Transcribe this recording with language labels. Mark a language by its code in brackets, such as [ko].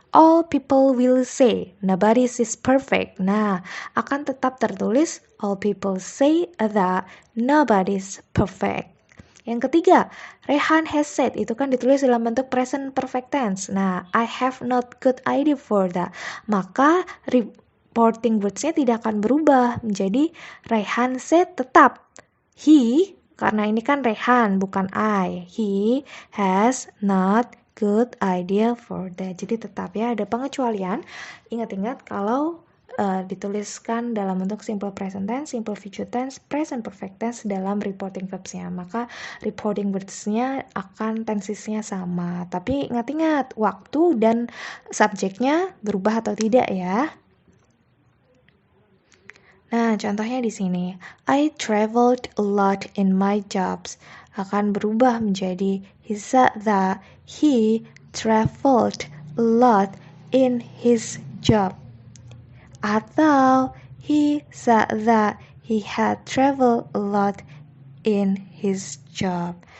[en] All people will say, nobody is perfect. [id] Nah, akan tetap tertulis [en] all people say that nobody is perfect. [id] Yang ketiga, [en] Rehan has said, [id] itu kan ditulis dalam bentuk present perfect tense. Nah, [en] I have not good idea for that. [id] Maka reporting words-nya tidak akan berubah menjadi [en] Rehan said [id] tetap. He, karena ini kan Rehan bukan I. [en] He has not good idea for that. [id] Jadi tetap ya, ada pengecualian. Ingat-ingat kalau dituliskan dalam bentuk simple present tense, simple future tense, present perfect tense dalam reporting verbs-nya. Maka reporting words-nya akan tensisnya sama. Tapi ingat-ingat, waktu dan subjeknya berubah atau tidak ya. Nah, contohnya di sini. [en] I traveled a lot in my jobs. [id] Akan berubah menjadi [en] he said that he traveled a lot in his job. [id] Atau [en] he said that he had traveled a lot in his job.